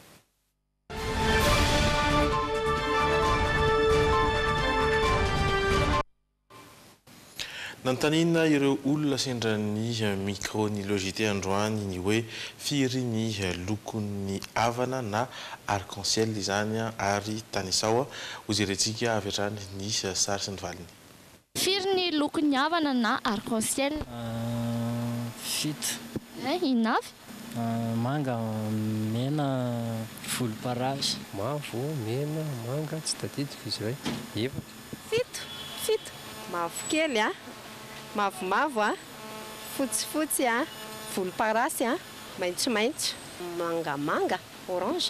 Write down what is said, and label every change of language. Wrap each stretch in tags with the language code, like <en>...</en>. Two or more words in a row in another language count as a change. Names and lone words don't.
<mg>Nantanina ireo olona sendra ny micro ny logité androany ny hoe firy ny lokon'ny avana na arc-en-ciel izany ary tanisao ho jerentsika avy hatrany ny sary sy ny valiny. Firy ny lokon'ny avana na arc-en-ciel? Fito. Inavy? Manga, mena, volomparasy. Mavo, mena, manga, tsy tadidiko izy iray. Efatra. Fito. Mavokely mavomavo fotsifotsy volomparasy maitsomaitso, mangamanga, orange.</mg>